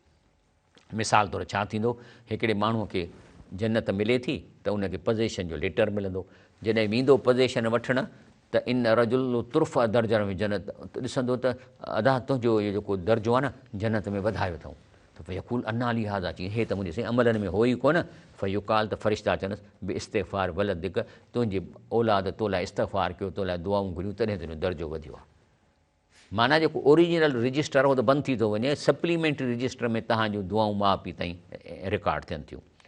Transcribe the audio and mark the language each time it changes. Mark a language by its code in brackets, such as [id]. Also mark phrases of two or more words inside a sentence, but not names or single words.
[sd] मिसाल तौरु छा थींदो, हिकिड़े माण्हूअ खे जन्नत मिले थी त उनखे पोज़ेशन जो लेटर मिलंदो। जॾहिं वेंदो पोज़ेशन वठणु, त इन रजुल तुर्फ़ दर्जन में जन्नत ॾिसंदो त अदा तुंहिंजो इहो जेको दर्जो आहे न, जन्नत में वधायो अथऊं। [ar] त فيقول أنى لي هذا, [sd] चई हे त मुंहिंजे साईं अमलनि में हो ई कोन। फयुकाल, त फ़रिश्ता चवंदसि [ar] باستغفار ولدك, [sd] तुंहिंजी औलाद तो लाइ इस्तिग़फ़ार कयो, तो लाइ दुआऊं घुरियूं, तॾहिं तुंहिंजो दर्जो वधियो आहे। माना जेको [en] original register [sd] आहे उहो त बंदि थी थो वञे, [en] supplementary register [sd] में तव्हांजूं दुआऊं माउ पीउ ताईं रिकॉर्ड थियनि थियूं।